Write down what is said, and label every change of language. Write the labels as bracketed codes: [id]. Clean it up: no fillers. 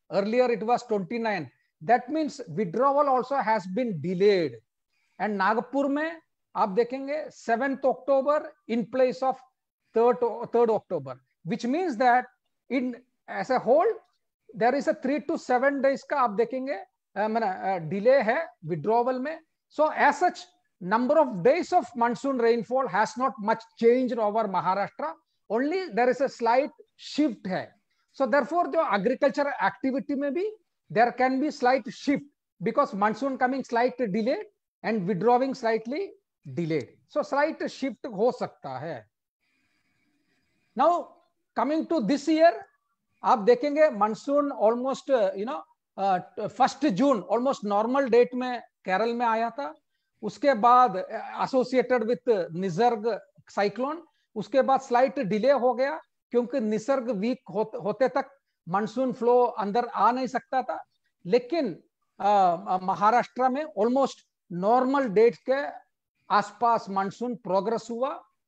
[en] Earlier it was 29. That means withdrawal also has been delayed. And Nagpur में आप देखेंगे 7th October in place of 3rd October, which means that in as a whole there is a 3 to 7 days [hi] का आप देखेंगे delay है withdrawal में. [en] So as such number of days of monsoon rainfall has not much changed over Maharashtra, only there is a slight shift hai. So therefore jo agriculture activity mein bhi there can be slight shift because monsoon coming slightly delayed and withdrawing slightly delayed. [hi] So slight shift ho sakta hai. [en] Now coming to this year, [hi] aap dekhenge monsoon almost 1st June almost normal date mein Kerala में आया था. उसके बाद associated with Nisarga cyclone, उसके बाद slight delay हो गया क्योंकि निसर्ग वीक होते तक मानसून फ्लो अंदर आ नहीं सकता था. लेकिन महाराष्ट्र में ऑलमोस्ट नॉर्मल डेट के आसपास मानसून प्रोग्रेस हुआ.